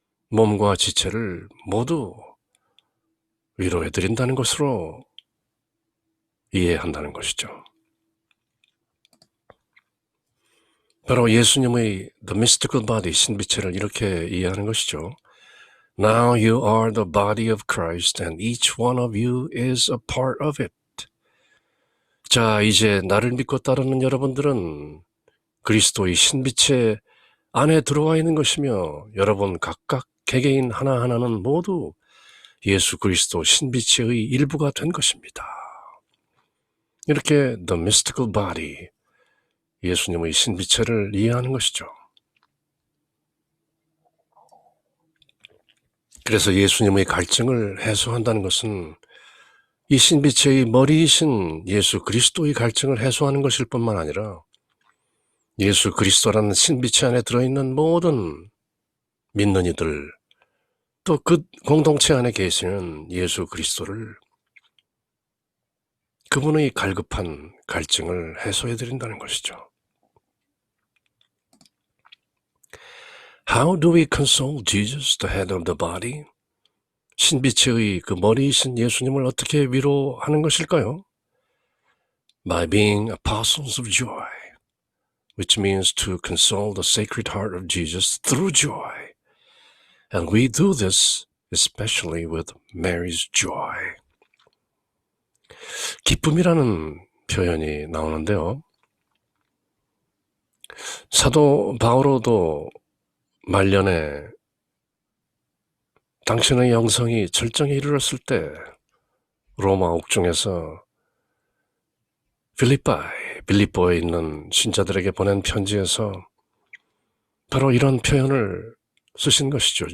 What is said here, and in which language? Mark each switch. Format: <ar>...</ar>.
<ko>몸과 지체를 모두 위로해드린다는 것으로 이해한다는 것이죠. 바로 예수님의</ko> <en>the mystical body,</en> <ko>신비체를 이렇게 이해하는 것이죠.</ko> <en>Now you are the body of Christ and each one of you is a part of it.</en> <ko>자, 이제 나를 믿고 따르는 여러분들은 그리스도의 신비체 안에 들어와 있는 것이며 여러분 각각 개개인 하나하나는 모두 예수 그리스도 신비체의 일부가 된 것입니다. 이렇게</ko> <en>the mystical body,</en> <ko>예수님의 신비체를 이해하는 것이죠. 그래서 예수님의 갈증을 해소한다는 것은 이 신비체의 머리이신 예수 그리스도의 갈증을 해소하는 것일 뿐만 아니라 예수 그리스도라는 신비체 안에 들어있는 모든 믿는 이들, 또 그 공동체 안에 계시는 예수 그리스도를, 그분의 갈급한 갈증을 해소해드린다는 것이죠.</ko> <en>How do we console Jesus, the head of the body?</en> <ko>신비체의 그 머리이신 예수님을 어떻게 위로하는 것일까요?</ko> <en>By being apostles of joy, which means to console the sacred heart of Jesus through joy. And we do this especially with Mary's joy.</en> <ko>기쁨이라는 표현이 나오는데요. 사도 바오로도 말년에 당신의 영성이 절정에 이르렀을 때 로마 옥중에서 빌립보에 있는 신자들에게 보낸 편지에서 바로 이런 표현을 쓰신 것이죠.</ko>